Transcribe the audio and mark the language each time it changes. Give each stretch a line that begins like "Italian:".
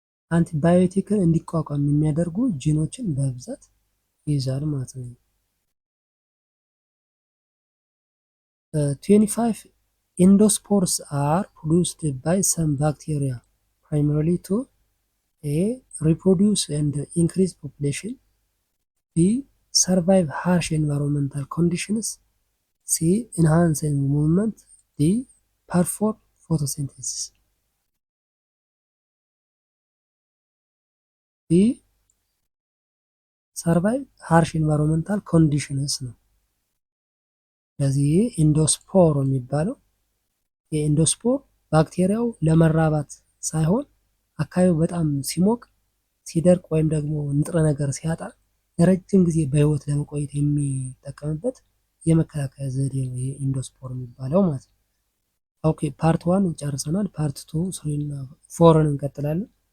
Amharic: አንቲባዮቲክን እንዲቋቋም የሚያደርጉ ጂኖችን በብዛት ይይዛል ማለት ነው። 25
English: ኢንዶስፖርስ አር ፕሮዱስድ ባይ ሰም ባክቴሪያ primarily to A. reproduce and increase population, B. survive harsh environmental conditions, C. enhance movement, D. perform photosynthesis። B. survive harsh environmental conditions
Amharic: ነው። ስለዚህ ኢንዶስፖር የሚባለው የኢንዶስፖር ባክቴሪያው ለመራባት ሳይሆን አካባቢው በጣም ሲሞቅ ሲደርቅ ወይም ደግሞ ንጥረ ነገር ሲያጣ ለረጅም ጊዜ በህይወት ለመቆየት የሚጠቀምበት የመከላከያ ዘዴ ነው ይሄ ኢንዶስፖር የሚባለው ማለት ነው። ኦኬ ፓርት 1 ጨርሰናል። ፓርት 2 3 እና 4ን እንቀጥላለን።